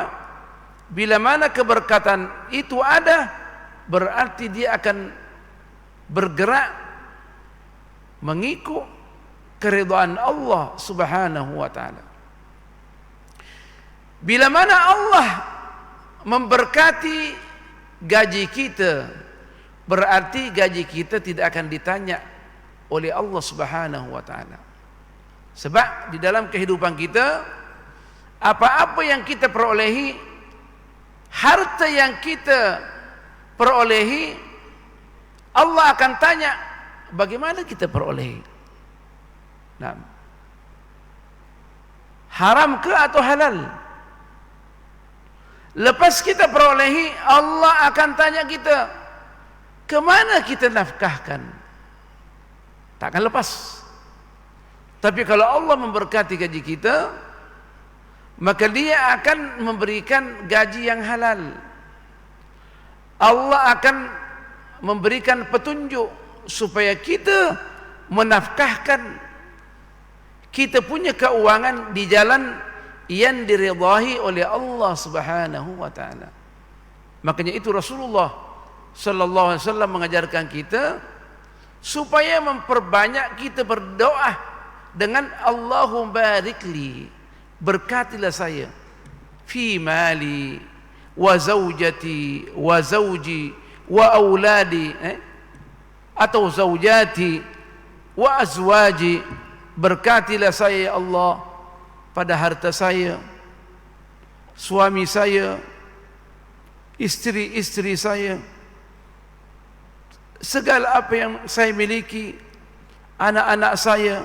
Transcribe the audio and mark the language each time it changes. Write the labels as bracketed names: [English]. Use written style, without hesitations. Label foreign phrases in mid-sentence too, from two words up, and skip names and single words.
[Malay] Bila mana keberkatan itu ada, berarti dia akan bergerak mengikut keridhaan Allah [Arabic] سبحانه وتعالى. [Malay] Bila mana Allah memberkati gaji kita, berarti gaji kita tidak akan ditanya oleh Allah [Arabic] سبحانه وتعالى. [Malay] Sebab di dalam kehidupan kita, apa-apa yang kita perolehi, harta yang kita perolehi, Allah akan tanya bagaimana kita perolehi. Nah, haram ke atau halal? Lepas kita perolehi, Allah akan tanya kita, kemana kita nafkahkan? Takkan lepas. Tapi kalau Allah memberkati gaji kita, maka Dia akan memberikan gaji yang halal. Allah akan memberikan petunjuk supaya kita menafkahkan kita punya keuangan di jalan yang diridai oleh Allah [Arabic] سبحانه وتعالى. [Malay] Makanya itu Rasulullah [Arabic] صلى الله عليه وسلم [Malay] mengajarkan kita supaya memperbanyak kita berdoa dengan [Arabic] اللهم بارك لي, [Malay] berkatilah saya [Arabic] في مالي و زوجتي وزوجي وأولادي, atau زوجتي وأزواجي, [Malay] berkatilah saya ya Allah pada harta saya, suami saya, istri-istri saya, segala apa yang saya miliki, anak-anak saya.